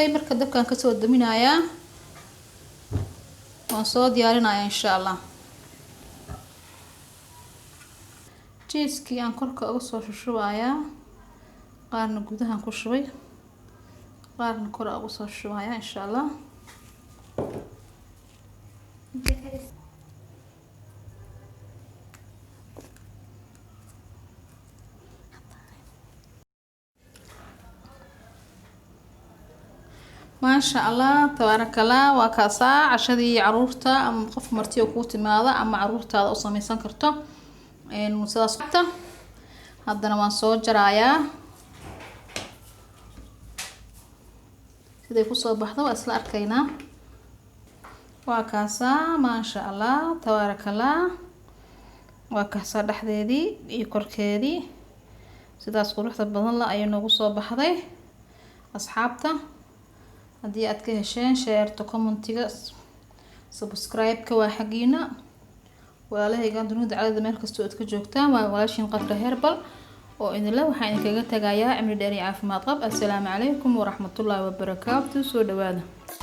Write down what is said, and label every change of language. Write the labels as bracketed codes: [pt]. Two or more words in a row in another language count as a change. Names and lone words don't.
[so] marka dabkaan ka soo daminayaa. waan soo diyaarinayaa [ar] إن شاء الله. [so] cheese-kii aan korka uga soo shushubayaa. qaarna gudahaan ku shubay, qaarna kor ugu soo shubaya [ar] إن شاء الله. ما شاء الله تبارك الله. [so] waa kaasa cashadii caruurta ama qof marti oo ku timaada ama caruurtaada u samaysan karto sidaas. haddana waan soo jarayaa. siday ku soo baxdo waa isla arkaynaa. waa kaasa [ar] ما شاء الله تبارك الله. [so] waa kaasa dhaxdeedii iyo korkeedii sidaas quruxda badan la ay noogu soo baxday. asxaabta haddii aad ka hesheen [en] share to comment- [so] iga, subscribe-ka waa xaqiina. walaalahayga dunida calada meel kasta oo aad ka joogtaan waa walaashin Qadra Herbal oo idinla waxaan idinkaga tagayaa cimri dheer iyo caafimaad qab. [ar] السلام عليكم ورحمة الله وبركاته. [so] soo dhawaada.